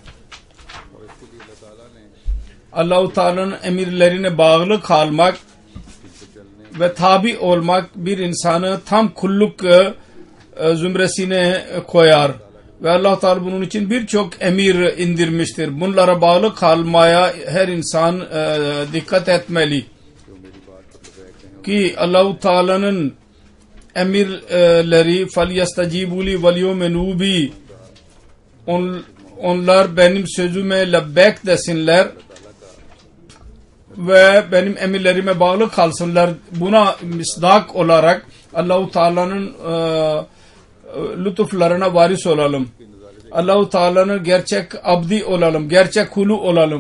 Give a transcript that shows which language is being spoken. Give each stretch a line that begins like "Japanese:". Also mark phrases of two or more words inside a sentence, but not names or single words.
Turkish: Allah-u Teala'nın emirlerine bağlı kalmak ve tabi olmak bir insanı tam kulluk zümresine koyar. Ve Allah Teala bunun için birçok emir indirmiştir. Bunlara bağlı kalmaya her insan dikkat etmeli. Ki Allah Teala'nın emirleri
Arabic: فَلْيَسْتَجِيبُوا لِي وَلْيُؤْمِنُوا بِي
Turkish: onlar benim sözüme lebbek desinler ve benim emirlerime bağlı kalsınlar. Buna misdak olarak Allah-u Teala'nın lütuflarına varis olalım. Allah-u Teala'nın gerçek abdi olalım, gerçek kulu olalım.